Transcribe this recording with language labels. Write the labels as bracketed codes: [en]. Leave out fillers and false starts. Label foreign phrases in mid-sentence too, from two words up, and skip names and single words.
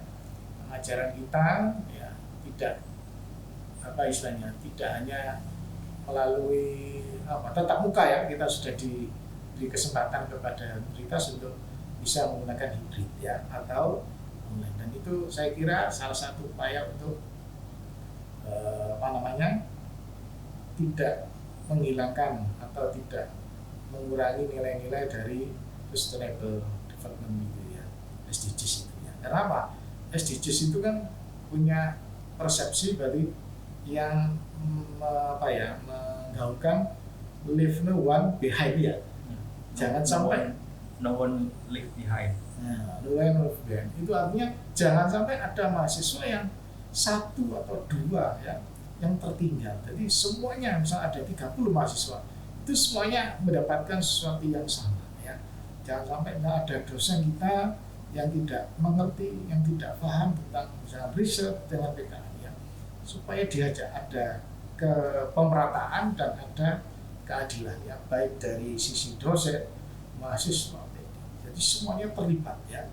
[id] Pengajaran kita ya tidak tidak hanya melalui tatap muka ya, kita sudah diberi kesempatan kepada mayoritas untuk bisa menggunakan hibrid ya atau online, dan itu saya kira salah satu upaya untuk tidak menghilangkan atau tidak mengurangi nilai-nilai dari [en] sustainable development [id] itu ya, SDGs itu ya. Karena apa? SDGs itu kan punya persepsi berarti yang menggaungkan [en] leave no one behind [id] ya. Jangan sampai [en] no one leave behind. No one leave behind. [id] Itu artinya jangan sampai ada mahasiswa yang satu atau dua ya yang tertinggal. Jadi semuanya, misalnya ada 30 mahasiswa, itu semuanya mendapatkan sesuatu yang sama ya. Jangan sampai ada dosen kita yang tidak mengerti, yang tidak paham tentang misalnya riset dengan PKN ya, supaya diajak ada kepemerataan dan ada keadilan ya, baik dari sisi dosen, mahasiswa, jadi semuanya terlibat ya.